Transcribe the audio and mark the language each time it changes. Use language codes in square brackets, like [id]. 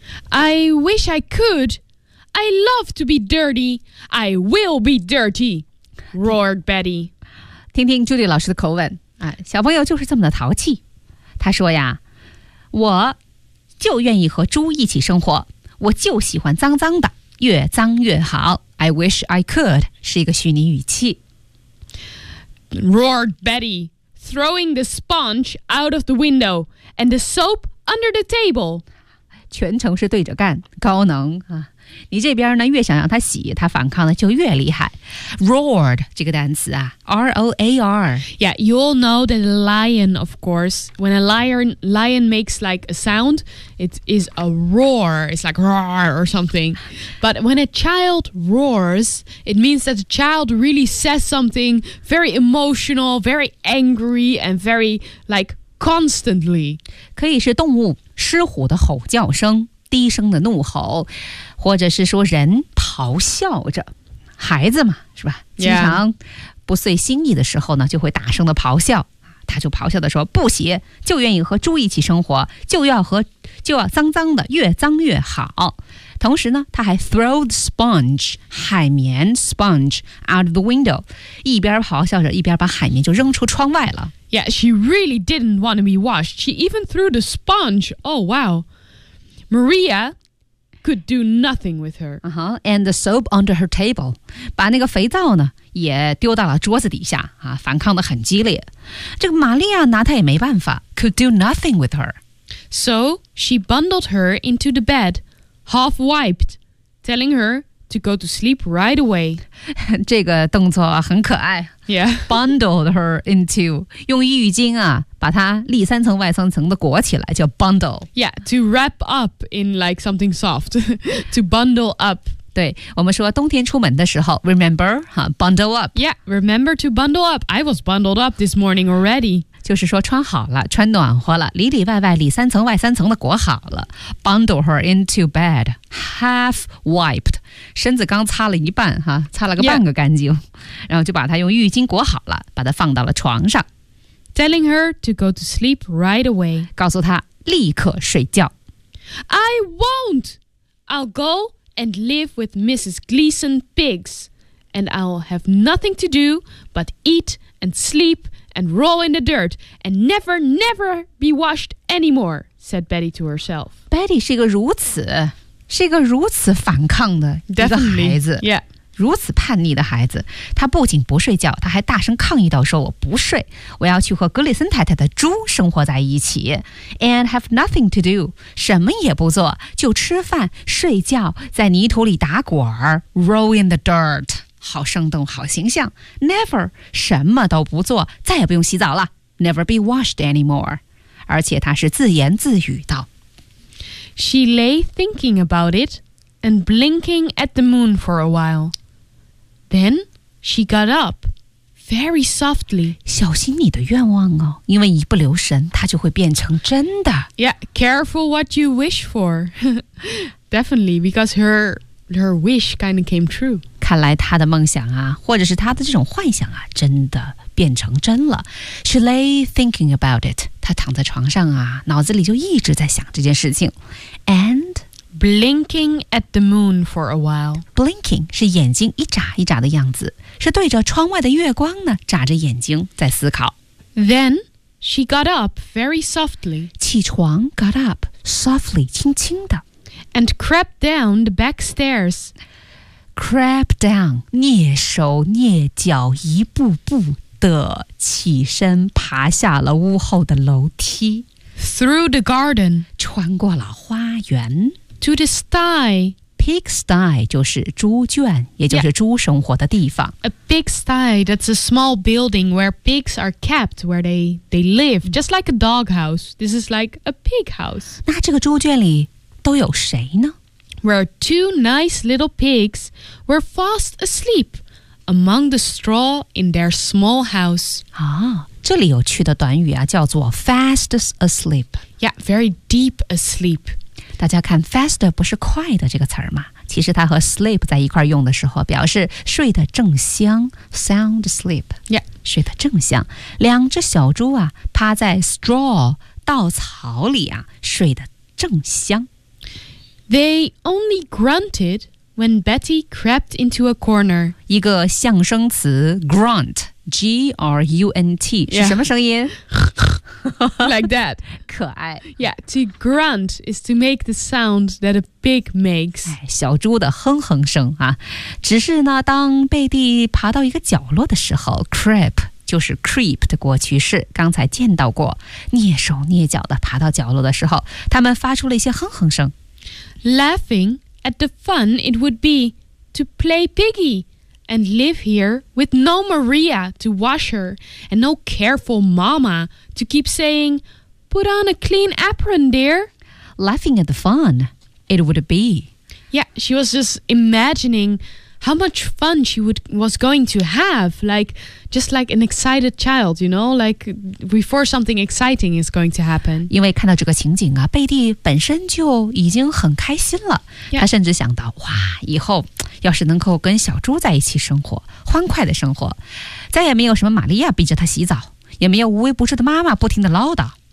[en] I wish I could. I love to be dirty. I will be dirty. Roared Betty. [zh] 听听 Judy 老师的口吻、啊、小朋友就是这么的淘气。他说呀，我就愿意和猪一起生活，我就喜欢脏脏的，越脏越好。 [en] I wish I could [zh] 是一个虚拟语气。 [en] Roared Betty, throwing the sponge out of the window and the soap under the table. [zh] 全程是对着干，高能啊！你这边呢，越想让他洗，他反抗的就越厉害。 [en] Roared [zh] 这个单词啊 ，R-O-A-R。 [en] Yeah, you all know that a lion, of course. When a lion makes like a sound, it is a roar. It's like roar or something. But when a child roars, it means that the child really says something very emotional, very angry, and very like constantly. [zh] 可以是动物。狮虎的吼叫声，低声的怒吼，或者是说人咆哮着，孩子嘛，是吧？经常不遂心意的时候呢，就会大声的咆哮。他就咆哮的说：“不洗，就愿意和猪一起生活，就要脏脏的，越脏越好。” 同时呢，他还 [en] throw the sponge [zh] 海绵 [en] sponge out of the window， [zh] 一边咆哮着，一边把海绵就扔出窗外了。 [en] Yeah, she really didn't want to be washed. She even threw the sponge. Oh, wow. Maria could do nothing with her. Uh-huh. And the soap under her table. [zh] 把那个肥皂呢也丢到了桌子底下、啊、反抗得很激烈。这个玛利亚拿她也没办法。 [en] Could do nothing with her. So she bundled her into the bed, half wiped, telling her,to go to sleep right away. [zh] 这个动作很可爱。 [en] Yeah. Bundled her into, [zh] 用浴巾啊把它里三层外三层的裹起来叫 bundle. [en] Yeah, to wrap up in like something soft. to bundle up. [zh] 对，我们说冬天出门的时候 [en] remember,、 bundle up. Yeah, remember to bundle up. I was bundled up this morning already. [zh] 就是说穿好了，穿暖和了，里里外外里三层外三层的裹好了。 [en] Bundle her into bed, half wiped. [zh] 身子刚擦了一半哈，擦了个半个干净、yeah. 然后就把它用浴巾裹好了，把它放到了床上。 [en] Telling her to go to sleep right away. [zh] 告诉她立刻睡觉。 [en] I won't. I'll go and live with Mrs. Gleason Biggs. And I'll have nothing to do but eat and sleep and roll in the dirt and never, never be washed anymore, said Betty to herself. [zh] Betty 是一个如此是一个如此反抗的一个孩子、 [en] yeah. [zh] 如此叛逆的孩子，他不仅不睡觉，他还大声抗议到说我不睡，我要去和格里森太太的猪生活在一起。 [en] And have nothing to do， [zh] 什么也不做，就吃饭睡觉，在泥土里打滚， [en] roll in the dirt， [zh] 好生动好形象。 [en] Never [zh] 什么都不做，再也不用洗澡了， [en] never be washed anymore。 [zh] 而且他是自言自语道， [en] She lay thinking about it and blinking at the moon for a while. Then she got up, very softly. [zh] 小心你的愿望哦，因为一不留神，它就会变成真的。 [en] Yeah, careful what you wish for. Definitely, because her wish kind of came true. [zh] 看来她的梦想啊，或者是她的这种幻想啊，真的变成真了。 [en] She lay thinking about it. [zh] 他躺在床上啊，脑子里就一直在想这件事情。 [en] And blinking at the moon for a while. [zh] Blinking 是眼睛一眨一眨的样子，是对着窗外的月光呢眨着眼睛在思考。 [en] Then she got up very softly. [zh] 起床 [en] got up softly [zh] 轻轻的。 [en] And crept down the back stairs. Crept down [zh] 蹑手蹑脚一步步的起身爬下了屋后的楼梯 [en] through the garden [zh] 穿过了花园 [en] to the sty pig sty [zh] 就是猪圈也就是猪生活的地方、 [en] yeah. a pig sty that's a small building where pigs are kept where they live just like a dog house this is like a pig house [zh] 那这个猪圈里都有谁呢 [en] where two nice little pigs were fast asleep among the straw in their small house. [zh] 啊，这里有趣的短语啊，叫做 [en] fast asleep. Yeah, very deep asleep. [zh] 大家看 fast 不是快的这个词儿吗？其实它和 sleep 在一块用的时候，表示睡得正香 ， [en] sound sleep。 Yeah， [zh] 睡得正香。两只小猪啊，趴在 straw 稻草里啊，睡得正香。 [en] They only grunted when Betty crept into a corner. [zh] 一个象声词 grunt, G-R-U-N-T、yeah. 是什么声音？ [en] Like that. [zh] 可爱。 [en] Yeah, to grunt is to make the sound that a pig makes. [zh] 哎，小猪的哼哼声啊。只是呢，当贝蒂爬到一个角落的时候 ,creep, 就是 creep 的过去式，刚才见到过，蹑手蹑脚地爬到角落的时候，他们发出了一些哼哼声。 [en] Laughing at the fun it would be to play piggy. And live here with no Maria to wash her and no careful mama to keep saying, put on a clean apron, dear. Laughing at the fun it would be. Yeah, she was just imagining how much fun she was going to have, like, just like an excited child, you know, like before something exciting is going to happen. [zh] 因为看到这个情景啊，贝蒂本身就已经很开心了。 [en] Yeah. [zh] 她甚至想到，哇，以后要是能够跟小猪在一起生活，欢快的生活，再也没有什么玛利亚逼着她洗澡，也没有无微不至的妈妈不停的唠叨。